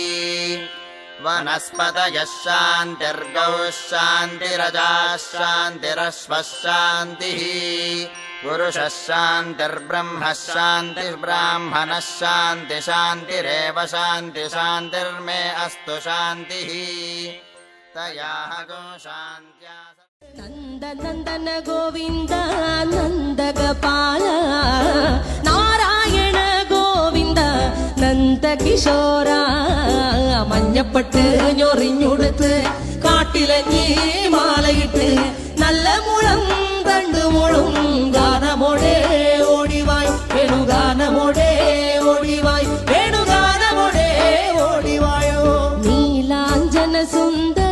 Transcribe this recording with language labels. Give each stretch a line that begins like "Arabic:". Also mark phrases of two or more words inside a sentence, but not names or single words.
Sanskrit: वनस्पतयः शान्तिर्गौः शान्तिरजाः शान्तिरश्वः शान्तिः पुरुषः शान्तिर्ब्रह्मः शान्तिर्ब्राह्मणः शान्ति शान्तिरेव शान्ति शान्तिर्मे अस्तु शान्तिः तयाः गो शान्त्या
Malayalam: नंद नंदन गोविंद नंदगोपाल नारायण गोविंद नंद किशोर മഞ്ഞപ്പെട്ട് ഞൊറിഞ്ഞുടുത്ത് കാട്ടിലഞ്ഞി മാലയിട്ട് നല്ല മുളം തണ്ടുമുളും ഗാനമോടെ ഓടിവായ് വേണുഗാനമോടെ ഓടിവായ് വേണുഗാനമോടെ ഓടിവായോ നീലാഞ്ജന സുന്ദര